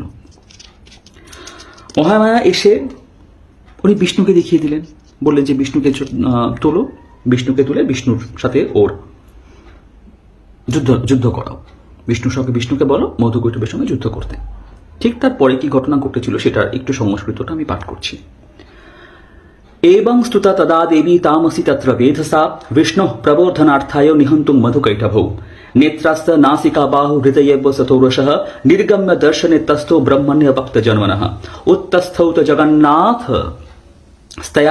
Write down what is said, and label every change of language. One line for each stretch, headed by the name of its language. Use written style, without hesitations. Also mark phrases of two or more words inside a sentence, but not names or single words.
Bangla: মহামায়া এসে উনি বিষ্ণুকে দেখিয়ে দিলেন, বললেন যে বিষ্ণুকে তোলো, বিষ্ণুকে তুলে বিষ্ণুর সাথে ওর যুদ্ধ করাও। বিষ্ণুর সঙ্গে বিষ্ণুকে বলো মধুকৈটবের সঙ্গে যুদ্ধ করতে। ঠিক তারপরে কি ঘটনা ঘটেছিল সেটার একটু সংস্কৃতটা আমি পাঠ করছি।
Sanskrit: एवं स्तुता तदा देवी तामसी तत्र वेधसा विष्णुः प्रबोधनार्थाय निहन्तुं मधुकैटभौ नेत्रास्त नासिका बाहु हृदयेव सतोरशः निर्गम्य दर्शने तस्थो ब्रह्मण्य भक्त जन्मनः उत्तस्थौ च जगन्नाथ स्तया